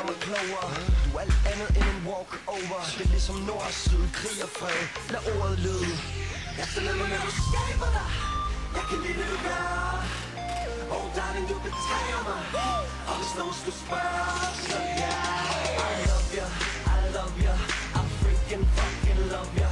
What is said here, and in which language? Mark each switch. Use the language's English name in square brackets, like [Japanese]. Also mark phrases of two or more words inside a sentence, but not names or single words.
[Danish] Du er alt andet end en walk-over. Det er ligesom nord og syd, krig og fred. Lad ordet lyde. Jeg stiller mig med, du skaber dig. Jeg kan lide det, du gør. [English] Oh darling, [Danish] du betager mig. Og hvis nogen skulle spørge, så ja. [English] I love you, I love you. I freaking fucking love you.